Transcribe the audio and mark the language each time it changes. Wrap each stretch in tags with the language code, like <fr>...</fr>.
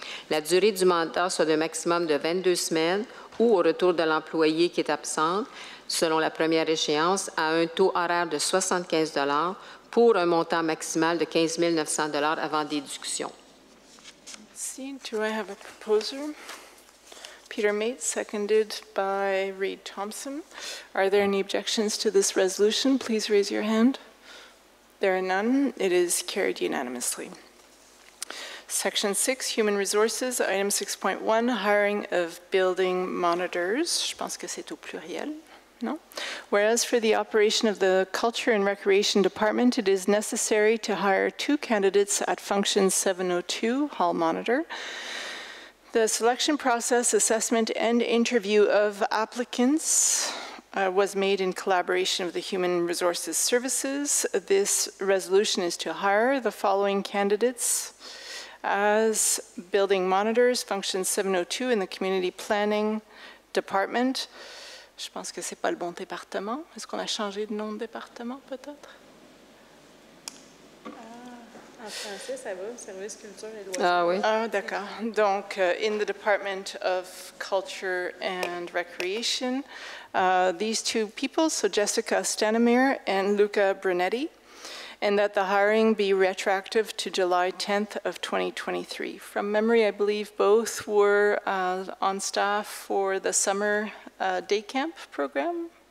<fr>La durée du mandat soit d'un maximum de 22 semaines ou au retour de l'employé qui est absent, selon la première échéance, à un taux horaire de 75 $ pour un montant maximal de 15 900 $ avant déduction.</fr> <en>See, do I have a proposer? Peter Mate, seconded by Reed Thompson. Are there any objections to this resolution? Please raise your hand. There are none. It is carried unanimously. Section 6, Human Resources, item 6.1, hiring of building monitors.</en> <fr>Je pense que c'est au pluriel.</fr> <en>No. Whereas for the operation of the Culture and Recreation Department, it is necessary to hire 2 candidates at function 702, hall monitor. The selection process, assessment, and interview of applicants was made in collaboration with the Human Resources Services. This resolution is to hire the following candidates as building monitors, function 702 in the Community Planning Department.</en> <fr>Je pense que ce n'est pas le bon département. Est-ce qu'on a changé de nom de département, peut-être? En français, ça va, service culture et loisirs. Ah oui. Ah, d'accord.</fr> <en>Donc, in the Department of Culture and Recreation, these 2 people, so Jessica Stenimir and Luca Brunetti, and that the hiring be retroactive to July 10th of 2023. From memory, I believe both were on staff for the summer day camp program.</en>